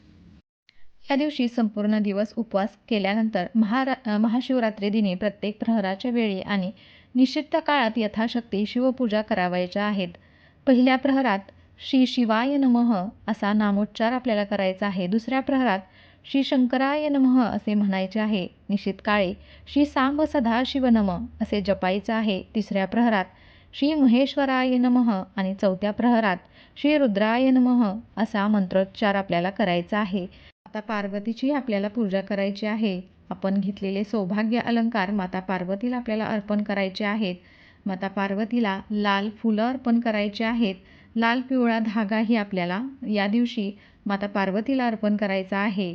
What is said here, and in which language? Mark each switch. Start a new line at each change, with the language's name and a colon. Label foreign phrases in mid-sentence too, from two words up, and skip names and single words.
Marathi: या दिवशी संपूर्ण दिवस उपवास केल्यानंतर महाशिवरात्री दिनी प्रत्येक प्रहराच्या वेळी आणि निश्चित काळात यथाशक्ती शिवपूजा करावयाच्या आहेत. पहिल्या प्रहरात
Sanskrit: श्री शिवाय नमः
Marathi: असा नामोच्चार आपल्याला करायचा आहे. दुसऱ्या प्रहरात
Sanskrit: श्री शंकराय नमः
Marathi: असे म्हणायचे आहे. निश्चित काळी
Sanskrit: श्री सांब सदाशिव नमः
Marathi: असे जपायचे आहे. तिसऱ्या प्रहरात
Sanskrit: श्री महेश्वराय नमः
Marathi: आणि चौथ्या प्रहरात
Sanskrit: श्री रुद्राय नमः
Marathi: असा मंत्रोच्चार आपल्याला करायचा आहे. माता पार्वतीची आपल्याला पूजा करायची आहे. आपण घेतलेले सौभाग्य अलंकार माता पार्वतीला आपल्याला अर्पण करायचे आहेत. माता पार्वतीला लाल फुलं अर्पण करायची आहेत. लाल पिवळा धागाही आपल्याला या दिवशी माता पार्वतीला अर्पण करायचा आहे.